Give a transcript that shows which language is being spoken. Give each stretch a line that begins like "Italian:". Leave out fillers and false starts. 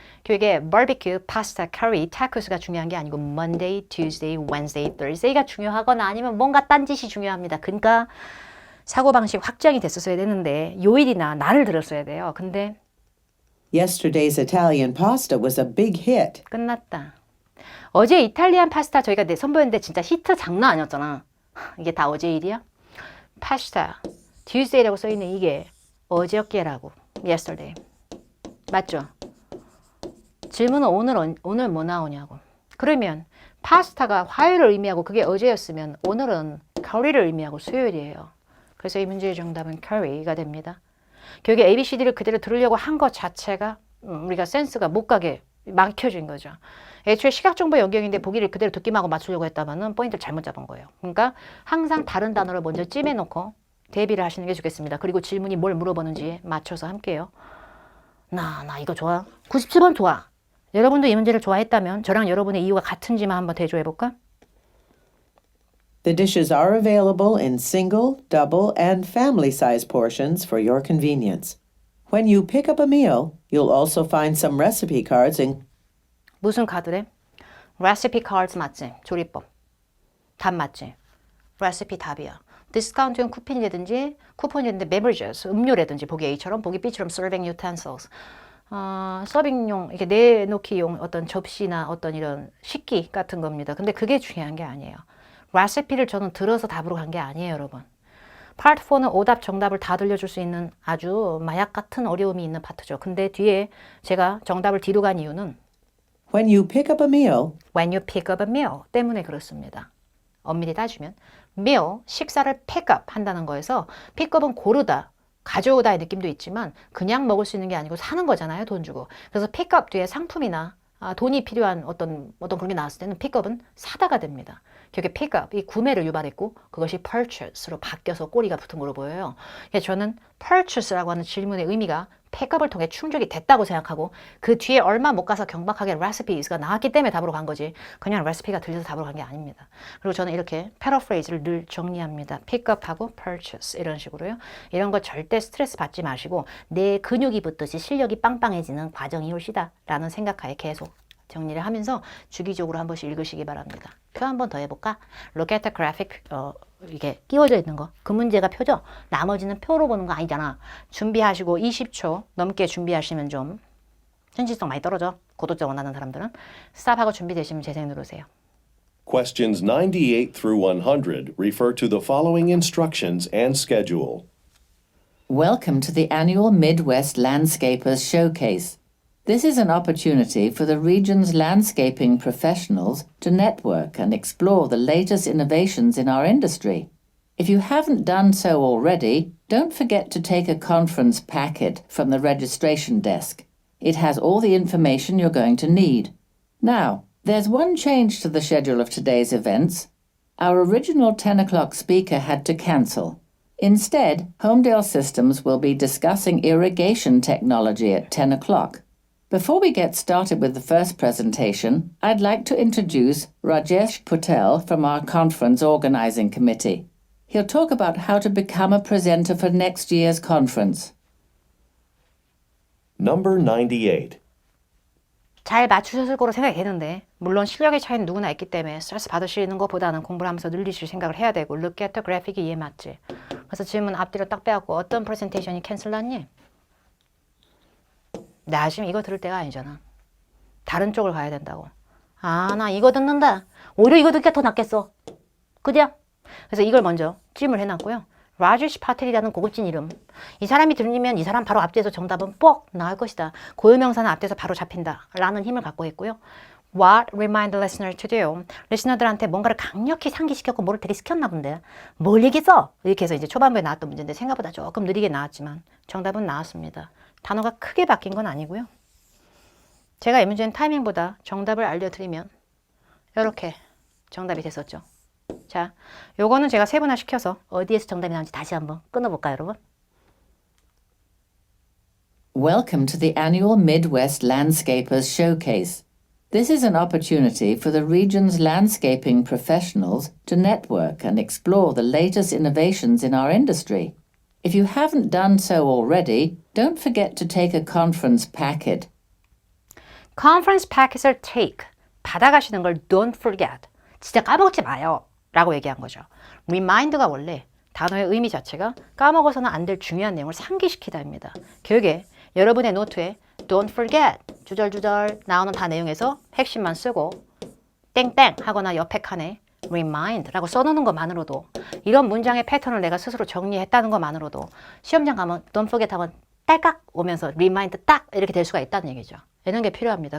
Korean: 이게 barbecue, pasta, curry, tacos가 중요한 게 아니고
English: Monday, Tuesday, Wednesday, Thursday
Korean: 가 중요하거나 아니면 뭔가 딴짓이 중요합니다. 그러니까 사고방식 확장이 됐었어야 되는데 요일이나 날을 들었어야 돼요. 근데
English: Yesterday's Italian pasta was a big hit.
Korean: 끝났다. 어제 이탈리안 파스타 저희가 선보였는데 진짜 히트 장난 아니었잖아. 이게 다 어제 일이야? 파스타, Tuesday라고 써있는 이게 어저께라고. Yesterday. 맞죠? 질문은 오늘 뭐 나오냐고. 그러면 파스타가 화요일을 의미하고 그게 어제였으면 오늘은 curry를 의미하고 수요일이에요. 그래서 이 문제의 정답은 curry가 됩니다. 결국에 ABCD를 그대로 들으려고 한 것 자체가 우리가 센스가 못 가게 막혀진 거죠. 애초에 시각정보 연경인데 보기를 그대로 듣기만 하고 맞추려고 했다면 포인트를 잘못 잡은 거예요. 그러니까 항상 다른 단어를 먼저 찜해놓고 대비를 하시는 게 좋겠습니다. 그리고 질문이 뭘 물어보는지 맞춰서 함께요. 나 이거 좋아. 97번 좋아. 여러분도 이 문제를 좋아했다면 저랑 여러분의 이유가 같은지만 한번 대조해볼까?
English: The dishes are available in single, double, and family-size portions for your convenience. When you pick up a meal, you'll also find some recipe cards in
Korean: 무슨 카드래? recipe cards 맞지? 조리법. 답 맞지? recipe 답이야. 디스카운트용 쿠폰이라든지 beverages, 음료라든지 보기 A처럼 보기 B처럼 serving utensils. 서빙용, 이렇게 내놓기용 어떤 접시나 어떤 이런 식기 같은 겁니다. 근데 그게 중요한 게 아니에요. 레시피를 저는 들어서 답으로 간 게 아니에요, 여러분. 파트 4는 오답, 정답을 다 들려줄 수 있는 아주 마약 같은 어려움이 있는 파트죠. 근데 뒤에 제가 정답을 뒤로 간 이유는
English: When you pick up a meal, when you pick up a meal
Korean: 때문에 그렇습니다. 엄밀히 따지면 meal, 식사를 pick up 한다는 거에서 pick up은 고르다, 가져오다의 느낌도 있지만 그냥 먹을 수 있는 게 아니고 사는 거잖아요, 돈 주고. 그래서 pick up 뒤에 상품이나 돈이 필요한 어떤 그런 게 나왔을 때는 pick up은 사다가 됩니다. 결국에 pick up, 이 구매를 유발했고 그것이 purchase로 바뀌어서 꼬리가 붙은 걸로 보여요. 그래서 저는 purchase라고 하는 질문의 의미가 pick up을 통해 충족이 됐다고 생각하고 그 뒤에 얼마 못 가서 경박하게 recipes가 나왔기 때문에 답으로 간 거지 그냥 recipe가 들려서 답으로 간 게 아닙니다. 그리고 저는 이렇게 paraphrase를 늘 정리합니다. pick up하고 purchase 이런 식으로요. 이런 거 절대 스트레스 받지 마시고 내 근육이 붙듯이 실력이 빵빵해지는 과정이 올시다 라는 생각하에 계속 정리를 하면서 주기적으로 한 번씩 읽으시기 바랍니다. 표 한 번 더 해볼까?
English: Look at the graphic.
Korean: 이게 끼워져 있는 거. 그 문제가 표죠. 나머지는 표로 보는 거 아니잖아. 준비하시고 20초 넘게 준비하시면 좀 현실성 많이 떨어져. 고도적 원하는 사람들은. 스탑하고 준비되시면 재생 누르세요.
English: Questions 98 through 100 refer to the following instructions and schedule. Welcome to the annual Midwest Landscapers Showcase. This is an opportunity for the region's landscaping professionals to network and explore the latest innovations in our industry. If you haven't done so already, don't forget to take a conference packet from the registration desk. It has all the information you're going to need. Now, there's one change to the schedule of today's events. Our original 10 o'clock speaker had to cancel. Instead, Homedale Systems will be discussing irrigation technology at 10 o'clock. Before we get started with the first presentation, I'd like to introduce Rajesh Patel from our conference organizing committee. He'll talk about how to become a presenter for next year's conference. Number 98.
Korean: 잘 맞추셨을 거로 생각이 되는데 물론 실력의 차이는 누구나 있기 때문에 스트레스 받으시는 것보다는 공부를 하면서 늘리실 생각을 해야 되고
English: look at the graphic
Korean: 이 이해 맞지? 그래서 질문 앞뒤로 딱 빼갖고 어떤 프레젠테이션이 캔슬 났니? 나 지금 이거 들을 때가 아니잖아. 다른 쪽을 가야 된다고. 나 이거 듣는다. 오히려 이거 듣기가 더 낫겠어. 그죠? 그래서 이걸 먼저 찜을 해놨고요. 라제시 파텔이라는 고급진 이름. 이 사람이 들리면 이 사람 바로 앞뒤에서 정답은 뻑 나올 것이다. 고유명사는 앞뒤에서 바로 잡힌다. 라는 힘을 갖고 있고요.
English: What remind the listener to do?
Korean: 리스너들한테 뭔가를 강력히 상기시켰고 뭐를 되게 시켰나 본데. 뭘 얘기했어? 이렇게 해서 이제 초반부에 나왔던 문제인데 생각보다 조금 느리게 나왔지만 정답은 나왔습니다. 단어가 크게 바뀐 건 아니고요. 제가 이 문제는 타이밍보다 정답을 알려드리면 이렇게 정답이 됐었죠. 자, 요거는 제가 세분화 시켜서 어디에서 정답이 나온지 다시 한번 끊어볼까요, 여러분?
English: Welcome to the annual Midwest Landscapers Showcase. This is an opportunity for the region's landscaping professionals to network and explore the latest innovations in our industry. If you haven't done so already, don't forget to take a conference packet.
Korean: Conference packet을 take, 받아가시는 걸
English: don't forget,
Korean: 진짜 까먹지 마요 라고 얘기한 거죠. remind가 원래 단어의 의미 자체가 까먹어서는 안 될 중요한 내용을 상기시키다입니다. 결국에 여러분의 노트에 don't forget, 주절주절 나오는 다 내용에서 핵심만 쓰고 땡땡 하거나 옆에 칸에 remind라고 써놓는 것만으로도 이런 문장의 패턴을 내가 스스로 정리했다는 것만으로도 시험장 가면 don't forget 하면 딸깍 오면서 remind 딱 이렇게 될 수가 있다는 얘기죠. 이런 게 필요합니다.